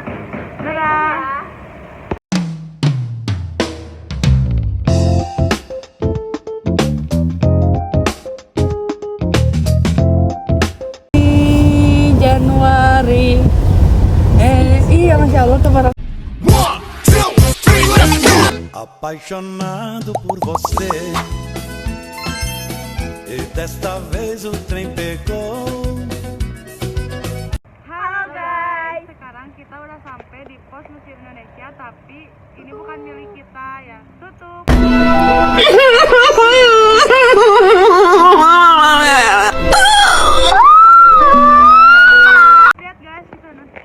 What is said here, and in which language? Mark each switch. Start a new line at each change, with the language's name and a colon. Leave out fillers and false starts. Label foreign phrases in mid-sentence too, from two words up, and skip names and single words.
Indonesian: Dadah. Januari. Iya,
Arabic: ما شاء الله,
Indonesian: teman.
Portuguese: Apaixonado por você, e desta vez o trem pegou.
Indonesian: Halo guys, sekarang kita udah sampai di Pos Museum Indonesia, tapi ini bukan milik kita ya. Tutup. Lihat guys di sana.